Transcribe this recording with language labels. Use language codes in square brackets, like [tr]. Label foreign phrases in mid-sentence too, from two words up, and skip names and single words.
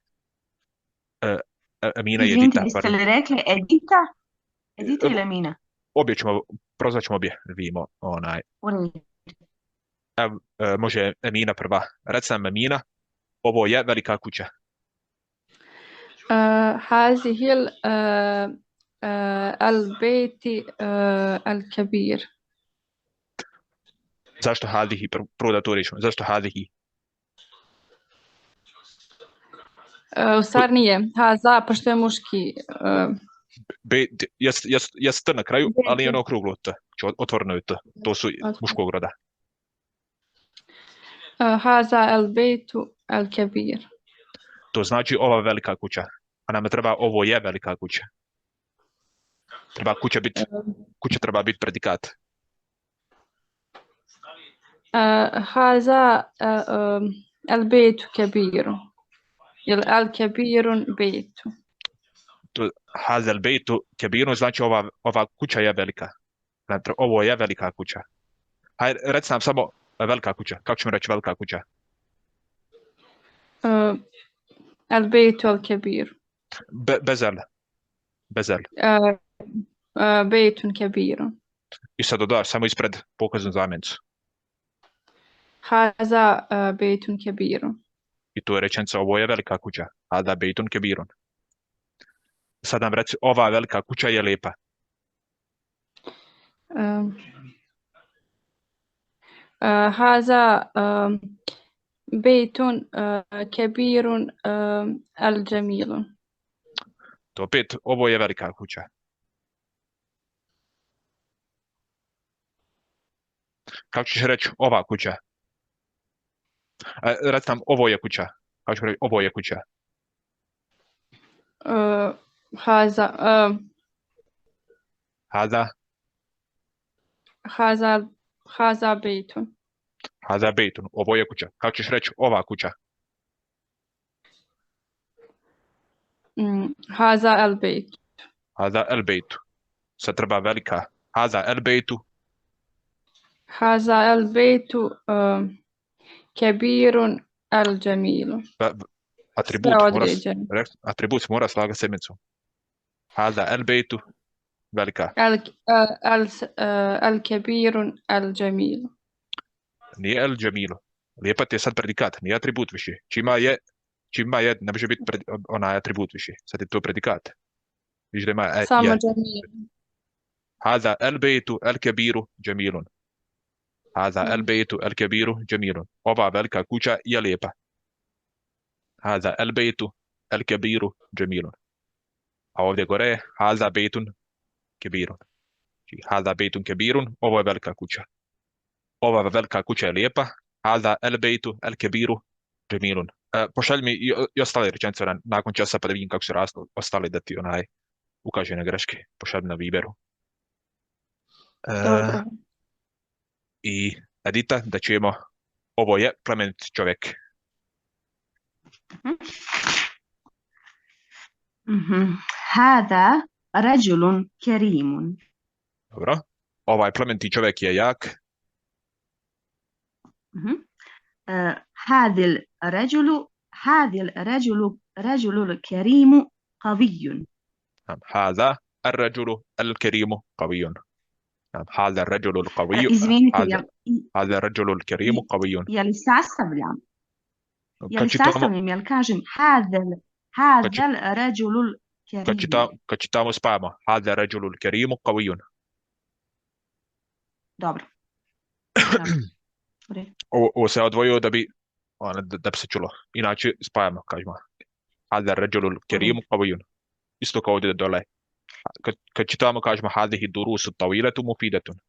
[bs] Emina i Edita. Jeste li rekli Edita? Edita ili Emina? Obje ćemo, prozvat ćemo obje, vidimo. Može Emina prva. Reci nam Emina, ovo je velika kuća. [ar] هذه البيت الكبير. [bs] Zašto hadihi? Prvo da to rečemo. Zašto hadihi? U stvari nije. Haza, pošto je muški. Jes t na kraju, ali je ono okruglo t. Otvoreno je t. To su muškog roda. [ar] هذا البيت الكبير. [bs] To znači ova velika kuća. A nama treba ovo je velika kuća. Kuća treba biti predikat. [ar] هذا البيت كبير. Ili الكبير بيت. هذا البيت كبير [bs] znači ova kuća je velika. Ovo je velika kuća. Hajde, reci nam samo velika kuća. Kako ćemo reći velika kuća? [ar] البيت الكبير. Bezel. بيت كبير. [bs] I sad dodaš samo ispred pokaznu zamjencu. [ar] هذا بيت كبير. [bs] I tu je rečenica, ovo je velika kuća. [ar] هذا بيت كبير. [bs] Sad nam reci, ova velika kuća je lijepa. [ar] هذا بيت كبير الجميل. [bs] To opet, ovo je velika kuća. Kako ćeš reći ova kuća? Reci nam, ovo je kuća. Kako ćemo reći, ovo je kuća. [ar] هذا Hada, هذا بيت. هذا بيت. [bs] Ovo je kuća. Kako ćeš reći, ova kuća? [ar] هذا البيت. هذا البيت. [bs] Sad treba velika. [ar] هذا البيت. هذا البيت كبير الجميل. [bs] Atribut Sve mora, određeno. atribut mora slagati sedmicu. [ar] هذا البيت. Velika. الكبير الجميل. [bs] Nije el džemilu. Lijepa ti je sad predikat, nije atribut više. Čima je, ne može biti onaj atribut više. Sad je to predikat. Viš da ima Samo je. [ar] جميل. هذا البيت الكبير جميل. هذا البيت الكبير جميل. [bs] Ova velika kuća je lijepa. [ar] هذا البيت الكبير جميل. [bs] A ovdje gore je [ar] هذا بيت كبير. هذا بيت كبير, [bs] ovo je velika kuća. Ova velika kuća je lijepa. [ar] هذا البيت الكبير جميل. [bs] Pošalj mi i ostale rečenice nakon časa pa da vidim kako su ostali da ti ukaže na greške. Pošalj mi na Viberu. Dobro. I Edita, da čujemo, ovo je plemenit čovjek. [ar] هذا رجل كريم. [bs] Dobro. Ovaj plemeniti čovjek je jak. [ar] هذا الرجل الكريم قوي. هذا الرجل الكريم قوي. هذا الرجل القوي. [bs] Izvinite, [ar] هذا الرجل الكريم قوي. [bs] je li sastavljam? Kad čitamo, Jel kažem [ar] هذا الرجل الكريم. [bs] kad čitamo spajamo. [ar] هذا الرجل الكريم قوي. [bs] Dobro. Ovo se odvojio da bi se čulo. Inače spajamo, kažemo. [ar] هذا الرجل الكريم قوي. [bs] Isto kao ovdje dole. Kad čitamo, kažemo [ar] هذه الدروس الطويلة مفيدة.